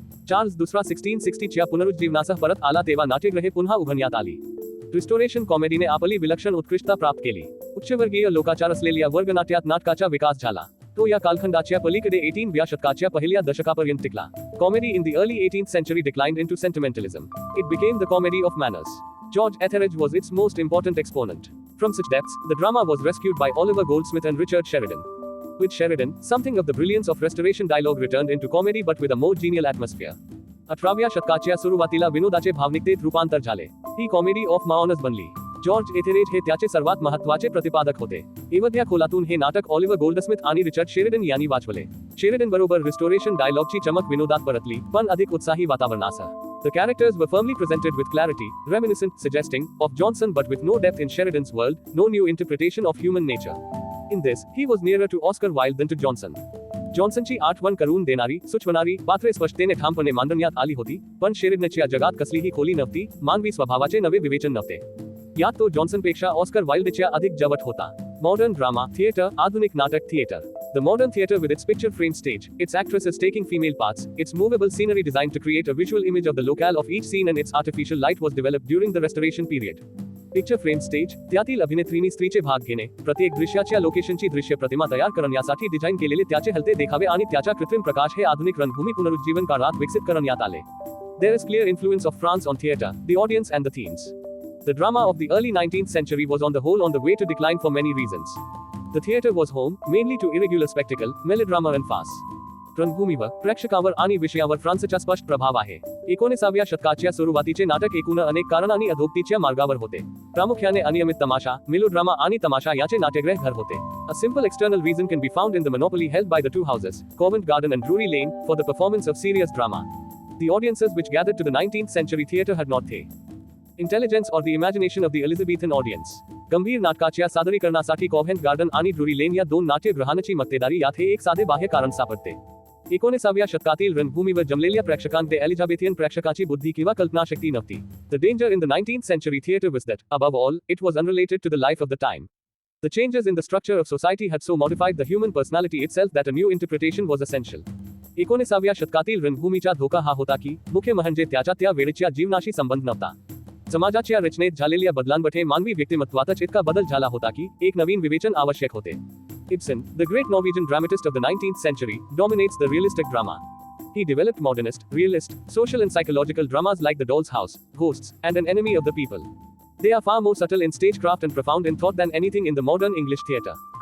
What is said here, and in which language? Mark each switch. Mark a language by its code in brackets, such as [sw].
[mr] Charles दुसरा 1660 च्या पुनरुज्जीवनासह परत आला तेव्हा नाट्यगृहे पुन्हा उघडण्यात आली. रिस्टोरेशन कॉमेडीने आपली विलक्षण उत्कृष्टता प्राप्त केली. उच्चवर्गीय लोकाचार असलेल्या वर्गनाट्यात नाटकाचा विकास झाला. तो या कालखंडाच्या पलीकडे 18व्या शतकाच्या पहिल्या दशकापर्यंत टिकला. [en] Comedy in the early 18th century declined into sentimentalism. It became the comedy of manners. George Etheridge was its most important exponent. From such depths, the drama was rescued by Oliver Goldsmith and Richard Sheridan. With Sheridan, something of the brilliance of Restoration dialogue returned into comedy but with a more genial atmosphere. [mr] 18व्या शतकाच्या सुरुवातीला विनोदाचे भावनिकतेत रूपांतर झाले. ही comedy of माओनस बनली. George एथेरेज हे त्याचे सर्वात महत्त्वाचे प्रतिपादक होते. एवढ्या खोलातून हे नाटक ऑलिव्हर गोल्डस्मिथ आणि रिचर्ड शेरिडन यांनी वाचवले. शेरिडन बरोबर रिस्टोरेशन डायलॉगची चमक विनोदात परतली, पण अधिक उत्साही वातावरणासह. [en] The characters were firmly presented with clarity, reminiscent, suggesting, of Johnson but with no depth in Sheridan's world, no new interpretation of human nature. In this, he was nearer to Oscar Wilde than to Johnson. [mr] जॉन्सनची आठवण करून देणारी, सुचवणारी पात्रे स्पष्टतेने ठामपणे मांडण्यात आली होती, पण शेरिडनच्या जगात कसलीही खोली नव्हती, मानवी स्वभावाचे नवे विवेचन नव्हते. यात तो जॉन्सनपेक्षा ऑस्कर वाइल्डच्या अधिक जवळ होता. [en] Modern drama, theater, [mr] आधुनिक नाटक [en] theater. The modern theater with its picture-framed stage, its actresses taking female parts, its movable scenery designed to create a visual image of the locale of each scene and its artificial light was developed during the Restoration period. Picture-framed stage, [mr] त्यातील अभिनेत्रींनी स्त्रीचे भाग घेणे, प्रत्येक दृश्याच्या लोकेशनची दृश्य प्रतिमा तयार करण्यासाठी design केलेले त्याचे हलते देखावे आणि त्याचा कृत्रिम प्रकाश हे आधुनिक रंगभूमी पुनरुज्जीवन काळात विकसित करण्यात आले. [en] There is clear influence of France on theater, the audience and the themes. The drama of the early 19th century was on the whole on the way to decline for many reasons. The theater was home, mainly to irregular spectacle, melodrama and farce. [mr] रंगभूमीवर, प्रेक्षकावर आणि विषयावर फ्रान्सचा स्पष्ट प्रभाव आहे. 19व्या शतकाच्या सुरुवातीचे नाटक एकूण अनेक कारणांनी अधोगतीच्या मार्गावर होते. प्रामुख्याने अनियमित तमाशा, मेलोड्रामा आणि तमाशा याचे नाट्यगृह घर होते. [en] A simple external reason can be found in the monopoly held by the two houses, Covent Garden and Drury Lane, for the performance of serious drama. The audiences which gathered to the 19th century theater had not the intelligence or the imagination of the Elizabethan audience. [mr] गंभीर नाटकाच्या सादरीकरणासाठी कॉव्हेंट garden आणि ड्रुरी लेन या दोन नाट्यगृहांची मक्तेदारी यात हे एक साधे बाह्य कारण सापडते. 19व्या शतकातील रंगभूमीवर जमलेल्या प्रेक्षकांमध्ये एलिझाबेथियन प्रेक्षकाची बुद्धी किंवा कल्पनाशक्ती नव्हती. [en] The danger in the 19th century theater was that, above all, it was unrelated to the life of the time. The changes in the structure of society had so modified the human personality itself that a new interpretation was essential. [mr] 19व्या शतकातील रंगभूमीचा धोका हा होता की, मुख्य म्हणजे त्याच्या त्या वेळेच्या जीवनाशी संबंध नव्हता. समाजाच्या रचनेत झालेल्या बदलांमध्ये मानवी व्यक्तिमत्वातच इतका बदल झाला होता की, एक नवीन विवेचन आवश्यक होते. [en] Ibsen, the great Norwegian dramatist of the 19th century, dominates the realistic drama. He developed modernist, realist, social and psychological dramas like The Doll's House, Ghosts, and An Enemy of the People. They are far more subtle in stagecraft and profound in thought than anything in the modern English theater.